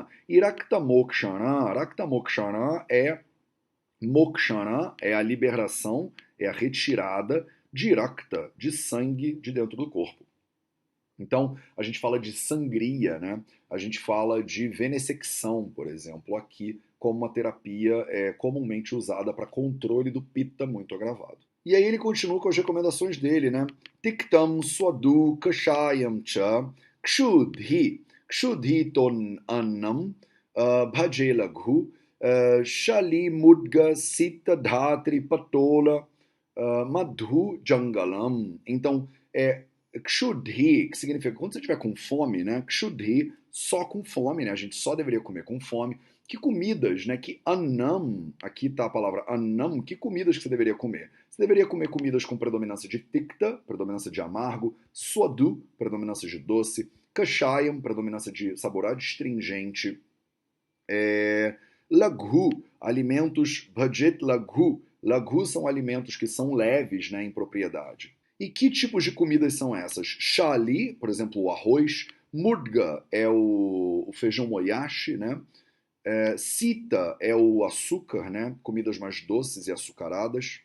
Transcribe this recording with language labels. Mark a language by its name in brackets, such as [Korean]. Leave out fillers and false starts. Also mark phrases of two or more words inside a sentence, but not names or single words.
[Portuguese] E [Sanskrit] Rakta Mokshana [Portuguese] é Mokshana, é a liberação, é a retirada de Rakta, de sangue de dentro do corpo. Então, a gente fala de sangria, né? A gente fala de venessecção, por exemplo, aqui, como uma terapia comumente usada para controle do pitta muito agravado. E aí ele continua com as recomendações dele, né? [Sanskrit] Tiktam swadu kashayam cha kshudhi ton annam bhaje laghu shali mudga sita dhatri patola madhu jangalam. [Portuguese] Então, Kshudhi, que significa quando você estiver com fome, né? Kshudhi, só com fome, né? A gente só deveria comer com fome. Que comidas, né? Que anam, aqui está a palavra anam, que comidas que você deveria comer? Você deveria comer comidas com predominância de tikta, predominância de amargo, swadu, predominância de doce, kashayam, predominância de sabor adstringente, laghu, alimentos [Sanskrit] bhajet laghu. [Portuguese] Laghu são alimentos que são leves, né, em propriedade. E que tipos de comidas são essas? Shali, por exemplo, o arroz. Mudga é o feijão moyashi, né? Sita é o açúcar, né? Comidas mais doces e açucaradas.